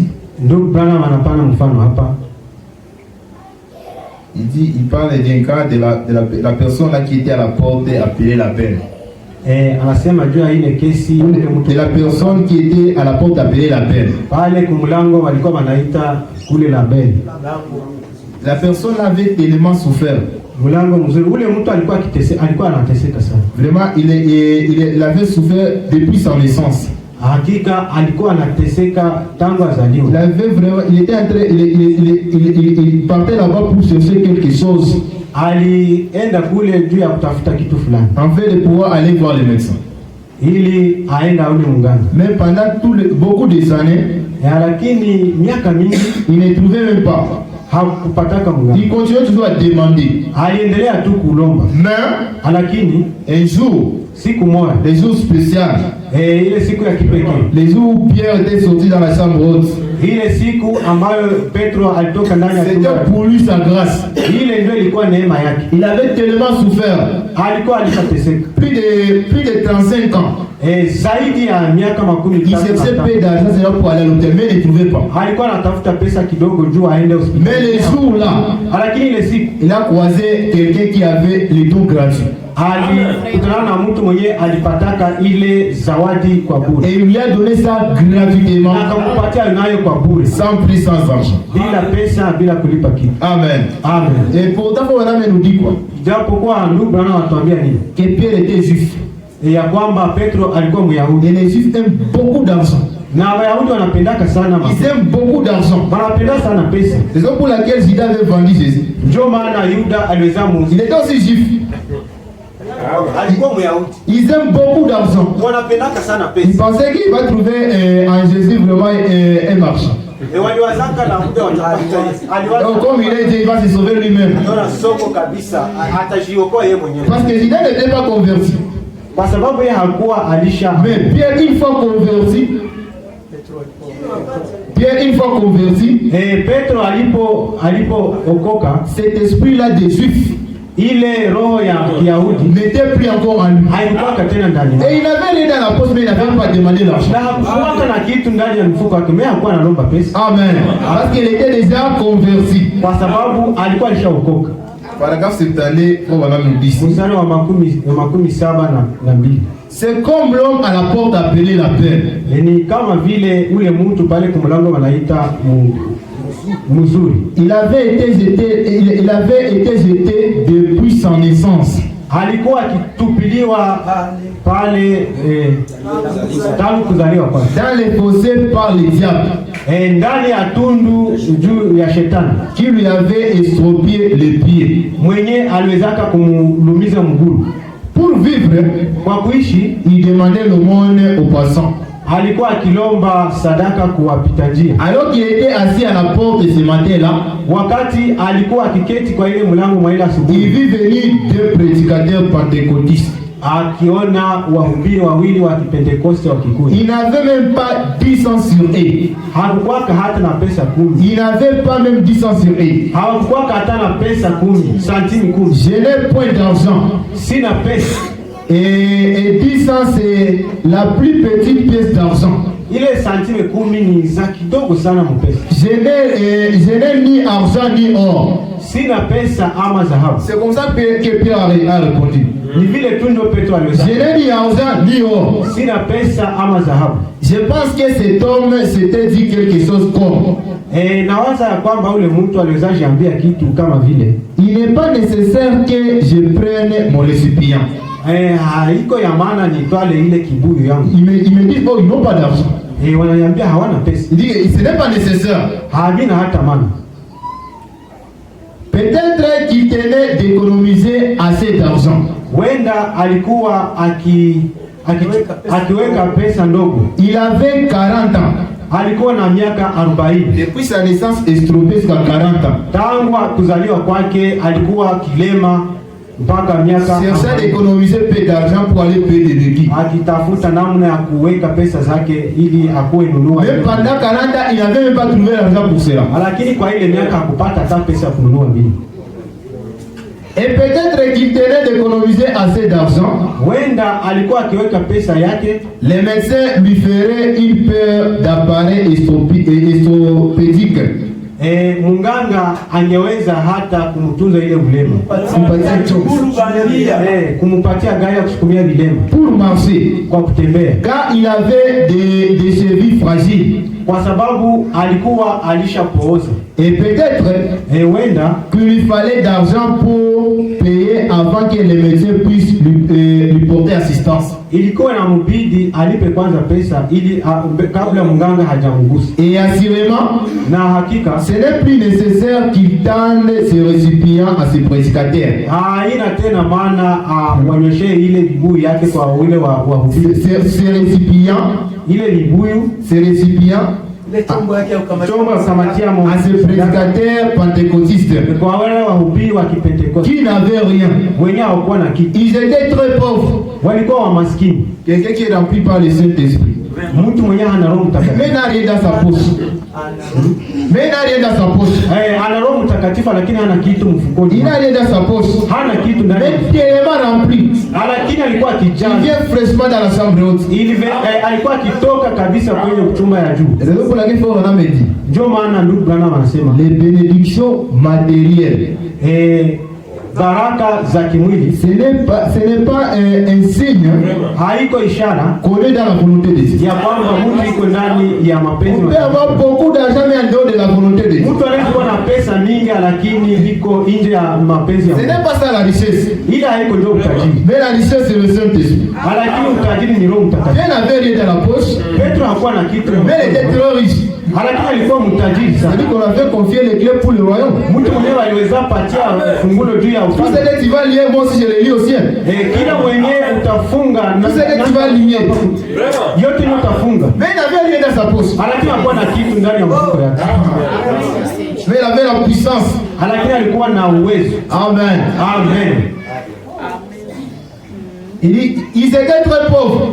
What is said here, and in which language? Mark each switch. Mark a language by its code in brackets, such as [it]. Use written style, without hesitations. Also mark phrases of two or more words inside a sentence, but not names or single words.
[sw] Ndugu Branham anapana mfano hapa. [fr] Il parle d'un cas de la personne là qui était à la porte et appelait la peine. [sw] Anasema juu ya ile kesi [fr] de la personne qui était à la porte appelée la peine. [sw] Pale kumlango walikuwa wanaita kule [fr] la belle. La personne avait tellement souffert. [sw] Mlango mzuri ule mtu alikuwa anateseka sana. [fr] Vraiment il avait souffert depuis sa naissance. [sw] Hakika alikuwa anateseka tangu azaliwa. [fr] Il avait vraiment il était en train il partait là-bas pour chercher quelque chose. [sw] Alienda kule juu ya kutafuta kitu fulani. [fr] En fait de pouvoir aller voir le médecin. [sw] Ili aenda ule mganga. [fr] Mais pendant beaucoup des années, [sw] lakini miaka mingi [fr] il ne trouvait même pas. [sw] Hakupataka mganga. [fr] Il continuait toujours à demander. [sw] Aliendelea tu kulomba. [fr] Mais [sw] lakini [fr] un jour, [sw] siku moja, [fr] les jours spéciaux, [sw] ile siku ya kipekee, [fr] les jours où Pierre était sorti dans la chambre haute, [sw] ile siku ambayo Petro alitoka ndani ya chumba, [fr] c'était pour lui sa grâce. [sw] Ile ndio ilikuwa neema yake. [fr] Il avait tellement souffert. [sw] Alikuwa alishateseka [fr] plus de 35 ans. [sw] Zaidi ya miaka 30. [fr] Il cherchait peu d'argent pour aller à l'hôtel, mais il ne trouvait pas. [sw] Alikuwa anatafuta pesa kidogo juu aende hospitali. [fr] Mais les jours là, [sw] lakini ile siku [fr] il a croisé quelqu'un qui avait les dons gratuits. [sw] Alikutana na mtu mwenye alipataka ile zawadi kwa bure. [fr] Et il lui a donné ça gratuitement. [sw] Akampatia nayo kwa bure. [fr] Sans prix, sans argent. [sw] Bila pesa, bila kulipa kitu. [fr] Amen. [sw] Amen. [fr] Et pourtant, on nous dit quoi? [sw] Japokuwa ndugu Branham anatuambia nini? [fr] Que Pierre était juif. [sw] Ya kwamba Petro alikuwa Myahudi. [fr] Et les juifs aiment beaucoup d'argent. [sw] Na Wayahudi wanapendaka sana [fr] ils aiment beaucoup d'argent. [sw] Wanapenda sana pesa. [fr] C'est ça pour laquelle Judas avait vendu Jésus. [sw] Ndio maana Yuda aliweza muuza. [fr] Il était aussi juif. [sw] Alikuwa Myahudi. [fr] Ils aiment beaucoup d'argent. [sw] Wanapendaka sana pesa. [fr] Ils pensaient qu'il va trouver en Jésus vraiment un marchand. Donc comme il a dit, il va se sauver lui-même. Parce que Judas n'était pas converti. Mais Pierre, une fois converti, [sw] Petro alipo okoka, [fr] cet esprit-là des Juifs, [sw] ile roho ya Kiyahudi [fr] n'était plus encore en lui. [sw] Haikuwa tena ndani. [fr] Et il avait rien dans la poche, mais il n'avait pas demandé l'argent. [sw] Na hakuwa na kitu ndani ya mfuko wake, mais hakuwa analomba pesa. Amen. [fr] Parce qu'il était déjà converti. [sw] Kwa sababu alikuwa alishaokoka. [fr] Paragraphe 72, on va même dire. [sw] Mstari wa 72. [fr] C'est comme l'homme à la porte appelé la paix. [sw] Ni kama vile ule mtu pale kumlango wanaita mzuri. [fr] Il avait été jeté depuis sa naissance. [sw] Alikuwa akitupiliwa pale tangu kuzaliwa kwake. [fr] Dans les fossés par le diable. [sw] Ndani ya tundu juu ya shetani. [fr] Qui lui avait estropié les pieds. [sw] Mwenye aliwezaka kumlumiza mguu. [fr] Pour vivre, [sw] kwa kuishi, [fr] il demandait l'aumône aux passants. [sw] alikuwa akilomba sadaka kuwapita njia. [fr] Alors qu'il était assis à la porte ce matin-là, [sw] Wakati alikuwa akiketi kwa ile mlango mwa ile [fr] il [sw] asubuhi, [fr] vit venir deux prédicateurs pentecôtistes. [sw] akiona wahubiri wawili wa Kipentekoste wakikuja. [fr] Il n'avait même pas 10 cents sur eux. [sw] Hakukwaka hata na pesa 10. [fr] Il n'avait pas même 10 cents sur eux. [sw] Hakukwaka hata na pesa 10, santimi 10. [fr] Je n'ai point d'argent. [sw] Sina pesa. [fr] Et 10 cents, c'est la plus petite pièce d'argent. [sw] Ile santime 10 ni za kidogo sana mpesa. [fr] Je n'ai ni argent ni or. [sw] Sina pesa ama dhahabu. [fr] C'est comme ça que Pierre a répondu. [sw] Ni vile tu ndio Petro [fr] Je [sw] aliweza. [fr] n'ai ni argent ni or. [sw] Sina pesa ama dhahabu. [fr] Je pense que cet homme s'était dit quelque chose comme [sw] Nawaza ya kwamba ule mtu aliweza jiambia kitu kama vile, [fr] il n'est pas nécessaire que je prenne mon récipient. [sw] haiko ya maana nitwale ile kibuyu yangu. [fr] Il me dit, oh, ils n'ont pas d'argent. [sw] Wananiambia hawana pesa. [fr] Il dit, ce n'est pas nécessaire. [sw] Havina hata maana. [fr] Peut-être qu'il tenait d'économiser assez d'argent. [sw] Wenda alikuwa akiweka pesa ndogo. [fr] Il avait 40 ans. [sw] Alikuwa na miaka 40. [fr] Depuis sa naissance, estrompé jusqu'à 40 ans. [sw] Tangu kuzaliwa kwake alikuwa kilema mpaka miaka [fr] Cherchait d'économiser peu d'argent pour aller payer des déquis. [sw] akitafuta namna ya kuweka pesa zake ili akuwe nunua. [fr] Même pendant 40 ans, il n'avait même pas trouvé l'argent pour cela. [sw] Lakini kwa ile miaka hakupata hata pesa ya kununua mbili. [fr] Et peut-être qu'il tenait d'économiser assez d'argent. [sw] Wenda alikuwa akiweka pesa yake. [fr] Les médecins lui feraient une paire d'appareils estropédiques. [sw] Munganga angeweza hata kumtunza ile ulema. Kumupatia gari ya kusukumia vilema. [fr] Pour marcher. [sw] Kwa kutembea. [fr] Car il avait des chevilles fragiles. [sw] Kwa sababu alikuwa alishapooza. [fr] Et peut-être [sw] wenda [fr] qu'il lui fallait d'argent pour payer avant que les médecins puissent lui porter assistance. [sw] Ilikuwa na mbidi alipe kwanza pesa ili kabla munganga hajamgusa. [fr] Et assurément, [sw] na hakika [fr] ce n'est plus nécessaire qu'il tende ses récipients à ses prédicateurs. [sw] Haina tena maana wanyoshe ile vibuyu yake kwa wale wahubiri. [fr] Ces récipients, [sw] ile vibuyu, [fr] ces récipients à ces prédicateurs pentecôtistes [sw] kwa wale wahubiri wa Kipentekoste [fr] qui n'avaient rien. [sw] Wenye hawakuwa na kitu. [fr] Ils étaient très pauvres. [sw] Walikuwa wa maskini. [fr] Quelqu'un qui est rempli par le Saint-Esprit. [sw] Mtu mwenye hana Roho Mtakatifu. [fr] Mais n'a rien dans sa poche. Mais n'a rien dans sa poche. [sw] Ana Roho Mtakatifu lakini hana kitu mfukoni. [fr] Il n'a rien dans sa poche. [sw] Hana kitu ndani. [fr] Mais tellement rempli. [sw] Lakini alikuwa kijana. [fr] Il vient fraîchement dans la chambre haute. [sw] Alikuwa akitoka kabisa kwenye chumba ya juu. [fr] C'est pour laquelle on a dit. [sw] Ndio maana ndugu Branham anasema [fr] les bénédictions matérielles. [sw] Baraka za kimwili [fr] ce n'est pas un signe [sw] haiko ishara [fr] qu'on est dans la volonté de Dieu. [sw] Ya kwamba mtu iko ndani ya mapenzi. [fr] On peut avoir beaucoup d'argent mais en dehors de la volonté de Dieu. [sw] Mtu anaweza kuwa na pesa mingi lakini iko nje ya mapenzi ya Mungu. [fr] Ce n'est pas ça la richesse. [sw] Ila haiko ndio utajiri. [fr] Mais la richesse c'est le Saint-Esprit. [sw] Lakini utajiri ni Roho Mtakatifu. [fr] Dieu n'avait rien dans la poche. [sw] Petro hakuwa na kitu. [fr] Mais il était très riche. [sw] Lakini alikuwa mtajiri sana. [fr] C'est-à-dire qu'on avait confié les clés pour le royaume. [sw] Mtu mwenyewe aliweza patia fungulo juu ya ufalme. [fr] Tout ce que tu vas lier, moi aussi je le lis au ciel. [sw] Kila mwenyewe utafunga [fr] na tout ce que tu vas lier. [sw] Yote ni utafunga. [fr] Mais il n'avait rien dans sa poche. [sw] Lakini hakuwa na kitu ndani ya mfuko yake. [fr] Mais il avait la puissance. [sw] Lakini alikuwa na uwezo. [fr] Amen. [sw] Amen. [fr] Ils étaient très pauvres.